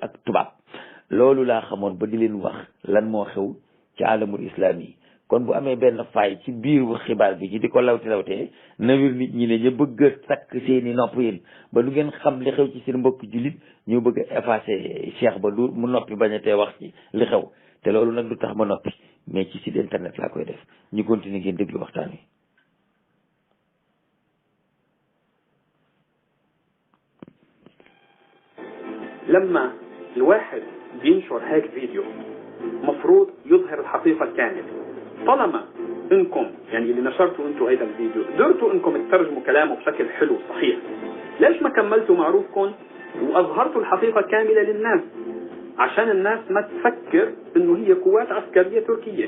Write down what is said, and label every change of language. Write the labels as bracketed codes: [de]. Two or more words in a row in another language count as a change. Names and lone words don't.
[wo] ak tubaab loolu laa xamoon ba di leen wax lan moo xew ci [ar] عالم الإسلام [wo] yi kon bu amee benn faay ci biir xibaar bi ci di ko lawtee na wir nit ñi ne ñu bëgg a takk seeni nopp yéen ba du ngeen xam li xew ci seen mbokk jullit ñu bëgg a effacer cheikh ba du mu noppi bañ a tee wax ci li xew te loolu nag du tax ma noppi mais ci [fr] site internet [wo] laa koy def ñu continuer ngeen déglu waxtaan wi. [ar] لما الواحد بينشر هيك فيديو مفروض يظهر الحقيقة الكاملة. طالما انكم يعني اللي نشرتوا انتم هيدا الفيديو قدرتوا انكم تترجموا كلامه بشكل حلو صحيح، ليش ما كملتوا معروفكم واظهرتوا الحقيقة كاملة للناس عشان الناس ما تفكر انه هي قوات عسكرية تركية؟